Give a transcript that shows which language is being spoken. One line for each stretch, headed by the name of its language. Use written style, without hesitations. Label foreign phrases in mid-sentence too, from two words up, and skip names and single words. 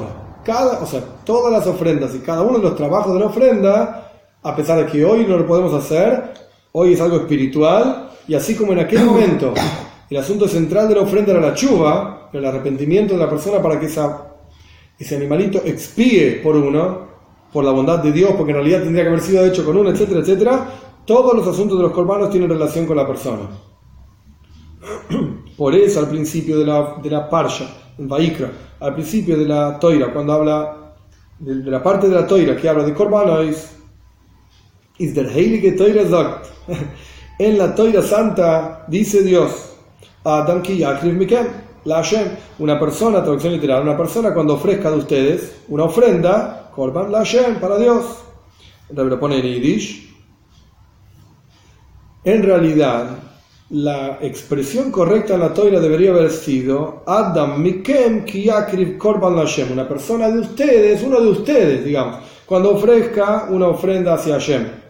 Spanish: Todas las ofrendas y cada uno de los trabajos de la ofrenda, a pesar de que hoy no lo podemos hacer, hoy es algo espiritual, y así como en aquel momento el asunto central de la ofrenda era la tshuva, el arrepentimiento de la persona para que ese animalito expíe por uno, por la bondad de Dios, porque en realidad tendría que haber sido hecho con uno, etcétera, etcétera. Todos los asuntos de los korbanos tienen relación con la persona. Por eso al principio de la Parsha, en Vaikra, al principio de la Toira, cuando habla de la parte de la Toira que habla de korbanos,
Yiddish: איז דער הייליקע תּורה זאָגט,
Spanish: en la Toira Santa dice Dios,
Hebrew: אדם כי יקריב מכם, לה,
Spanish: una persona, traducción literal, una persona cuando ofrezca de ustedes una ofrenda,
Hebrew: קרבן לה,
Spanish: para Dios, lo pone en Yiddish. En realidad, la expresión correcta en la Toira debería haber sido
Hebrew: אדם מכם כי יקריב קרבן לה,
Spanish: una persona de ustedes, uno de ustedes, digamos, cuando ofrezca una ofrenda hacia Hashem.